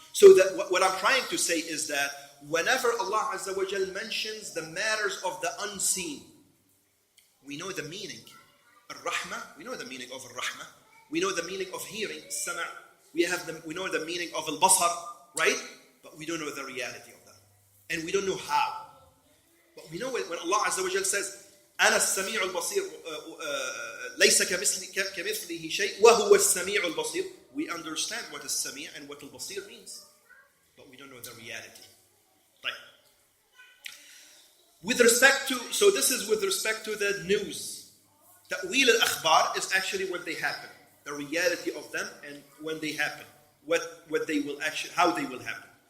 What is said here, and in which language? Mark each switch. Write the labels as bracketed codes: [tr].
[en] So what I'm trying to say is that whenever Allah Azza wa Jal mentions the matters of the unseen, we know the meaning. Ar-Rahmah, we know the meaning of Ar-Rahmah. We know the meaning of hearing, Sama'. We know the meaning of Al-Basar, right? But we don't know the reality of that. And we don't know how. But we know when Allah Azza wa Jal says, [ar] أنا السميع البصير ليس كمثله شيء وهو السميع البصير. [en] We understand what السميع and what البصير means, but we don't know the reality. Right. With respect to, so this is with respect to the news. Ta'wil al-akhbar is actually when they happen, the reality of them and when they happen, what they will actually, how they will happen.